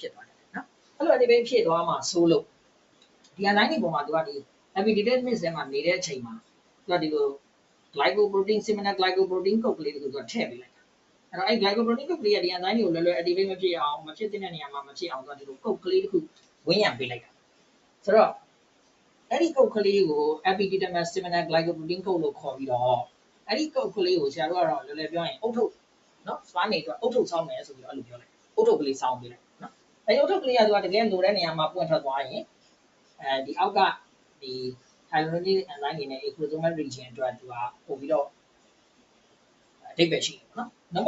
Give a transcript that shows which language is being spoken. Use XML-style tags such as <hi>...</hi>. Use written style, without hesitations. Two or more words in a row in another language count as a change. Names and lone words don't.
<my>ဖြစ်သွားတယ်နော်အဲ့လို activate ဖြစ်သွားမှဆိုလို့ဒီ enzyme တွေပေါ်မှာသူကဒီ</my> <en>epididymic mix</en> <my>ထဲမှာနေတဲ့အချိန်မှာသူကဒီလို</my> <en>glycoprotein similar glycoprotein</en> <my>ကုတ်ကလေးတွေကိုသူကထည့်ပေးလိုက်တာအဲ့တော့အဲ့ glycoprotein ကုတ်ကလေးကဒီ enzyme တွေကိုလွယ်လွယ် activate မဖြစ်အောင်မဖြစ်တဲ့နေရာမှာမဖြစ်အောင်သူကဒီလိုကုတ်ကလေးတစ်ခုဝန်းရံပေးလိုက်တာဆိုတော့အဲ့ဒီကုတ်ကလေးကို</my> <en>epididymic similar glycoprotein</en> <my>ကုတ်လို့ခေါ်ပြီးတော့အဲ့ ဒီကုတ်ကလေးကိုဆရာတို့ကတော့လွယ်လွယ်ပြောရင်အုတ်ထုတ်နော်စပါးနေတော့အုတ်ထုတ်ဆောင်းမယ်ဆိုပြီးတော့အဲ့လိုပြောလိုက်အုတ်ထုတ်ကလေးဆောင်းပေးလိုက်နော်အဲ့ဒီအုတ်ထုတ်ကလေးကသူကတကယ်လိုတဲ့နေရာမှာပွင့်ထွက်သွားရင်ဒီအောက်ကဒီ</my> <en>hyaluronidase enzyme</en> <my>တွေနဲ့</my> <en>acrosomal region</en> <my>အတွက်သူကပို့ပြီးတော့အဓိပ္ပာယ်ရှိတယ်နော်။နောက်</my>